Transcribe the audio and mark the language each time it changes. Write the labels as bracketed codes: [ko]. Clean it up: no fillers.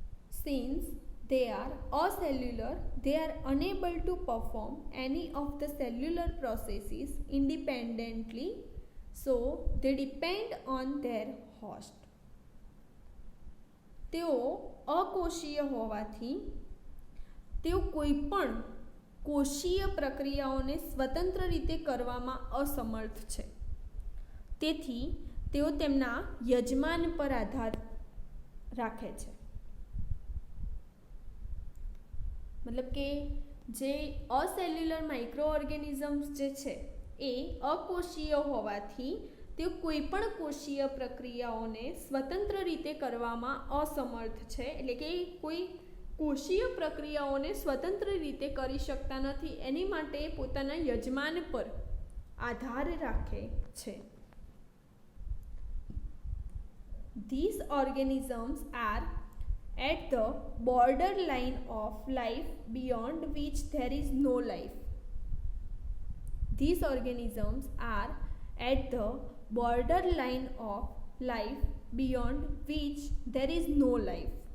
[en] Since they are acellular, they are unable to perform any of the cellular processes independently, so they depend on their host. [gu] તેઓ અકોષીય હોવાથી તેઓ કોઈપણ કોષીય પ્રક્રિયાઓને સ્વતંત્ર રીતે કરવામાં અસમર્થ છે. તેથી તેઓ તેમના યજમાન પર આધાર રાખે છે. मतलब કે જે અસેલ્યુલર માઇક્રો ઓર્ગેનિઝમ્સ જે છે એ અકોષીય હોવાથી તેઓ કોઈપણ કોષીય પ્રક્રિયાઓને સ્વતંત્ર રીતે કરવામાં અસમર્થ છે. એટલે કે કોઈ કોષીય પ્રક્રિયાઓને સ્વતંત્ર રીતે કરી શકતા નથી, એની માટે પોતાના યજમાન પર આધાર રાખે છે. [en] These organisms are at the borderline of life beyond which there is no life. These organisms are at the borderline of life beyond which there is no life.